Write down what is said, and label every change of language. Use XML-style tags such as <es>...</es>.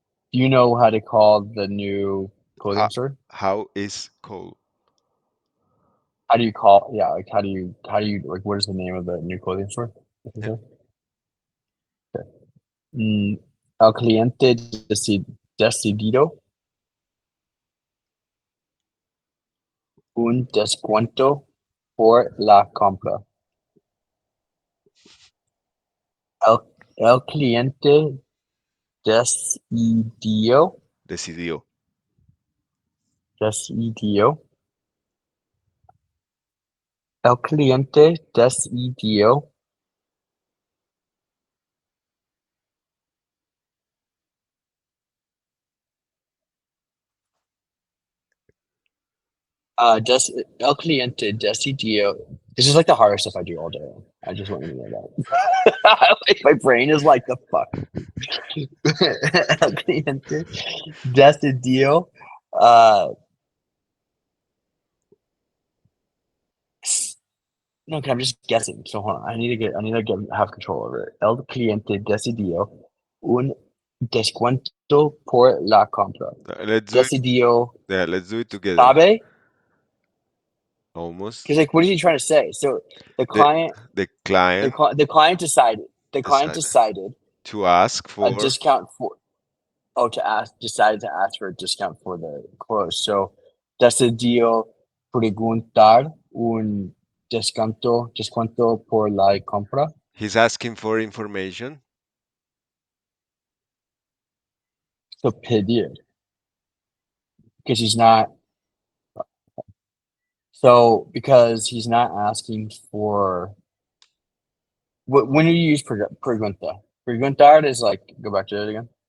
<en>Do you know how to call the new How, clothing store? how is cold? How do you call? Yeah, like how do you like? What is the name of the new clothing store? Yeah.</en> <es>El cliente decidido un descuento por la compra. El, el cliente decidió, Decidió. decidió. El cliente decidió. El cliente decidió.</es> <en>This is like the hardest stuff I do all day. I just want you to know that. Like my brain is like the fuck.</en> <es>El cliente decidió.</es> <en>Uh, no, 'cause I'm just guessing. So hold on. I need to have control over it.</en> <es>El cliente decidió un descuento por la compra.</es> <en>Let's do it.</en> <es>Decidió.</es> <en>Yeah, let's do it together.</en> <es>Sabe?</es> <en>Almost. Because like, what is he trying to say? So the The client, the client the client decided. The client decided decided to ask a for. discount for to ask decided to ask for a discount for the clothes.</en> <es>So decidió preguntar un descuento por la compra.</es> <en>He's asking for information. So pedir because he's not. So because he's not asking for. When do you use pregunta? Preguntar is like go back to it again.</en>